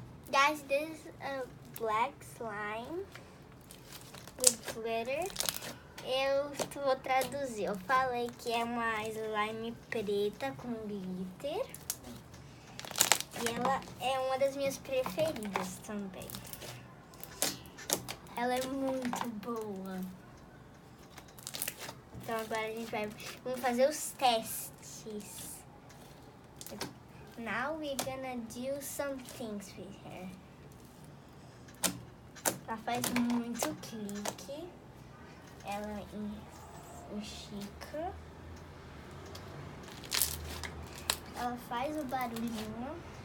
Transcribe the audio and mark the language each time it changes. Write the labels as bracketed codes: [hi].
[en] Guys, this is a black slime with glitter. [pt] Eu vou traduzir. Eu falei que é uma slime preta com glitter. E ela é uma das minhas preferidas também. Ela é muito boa. Então agora a gente vamos fazer os testes. [en] Now we're gonna do some things with her. [pt] Ela faz muito clique. Ela estica. Ela faz o barulhinho.